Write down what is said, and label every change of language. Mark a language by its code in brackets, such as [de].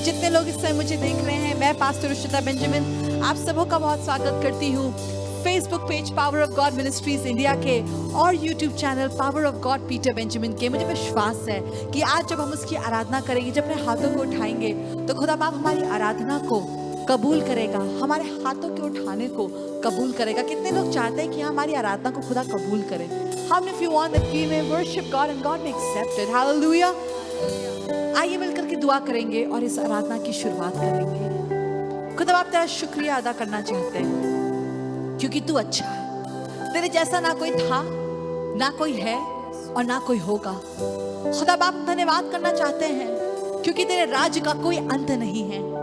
[hi] जितने लोग इस समय मुझे देख रहे हैं, मैं पास्टर रुचिता बेंजामिन आप सबों का बहुत स्वागत करती हूँ Facebook page power of God ministries India के और YouTube channel power of God Peter Benjamin के। मुझे विश्वास है कि आज जब हम उसकी आराधना करेंगे, जब अपने हाथों को उठाएंगे, तो खुदा बाप हमारी आराधना को कबूल करेगा, हमारे हाथों के उठाने को कबूल करेगा। कितने लोग चाहते हैं कि हमारी आराधना को खुदा कबूल करे? [en] How many of you want that we may worship God and God may accept it? Hallelujah! [hi] आइए मिलकर के दुआ करेंगे और इस आराधना की शुरुआत करेंगे। खुदा बाप तेरा शुक्रिया अदा करना चाहते हैं क्योंकि तू अच्छा है। तेरे जैसा ना कोई था, ना कोई है और ना कोई होगा। खुदा बाप धन्यवाद करना चाहते हैं क्योंकि तेरे राज्य का कोई अंत नहीं है।